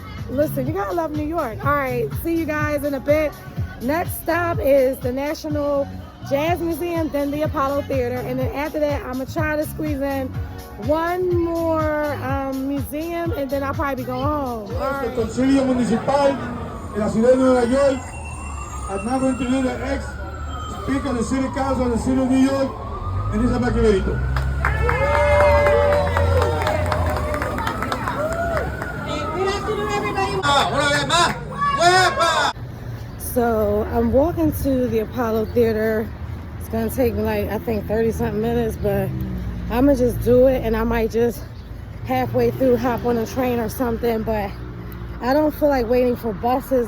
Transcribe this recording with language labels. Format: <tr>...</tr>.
<en>Listen, you gotta love New York. All right, see you guys in a bit. Next stop is the National Jazz Museum, then the Apollo Theater, and then after that, I'm gonna try to squeeze in one more museum, and then I'll probably be going home.</en> <es>El Concilio Municipal en la ciudad de Nueva York.</es> <en>I'd now going to introduce the ex-speaker of the City Council of the City of New York, Elisa Maquiavellito. So I'm walking to the Apollo Theater. It's gonna take me like, I think 30-something minutes, but I'm gonna just do it, and I might just halfway through hop on a train or something, but I don't feel like waiting for buses.</en>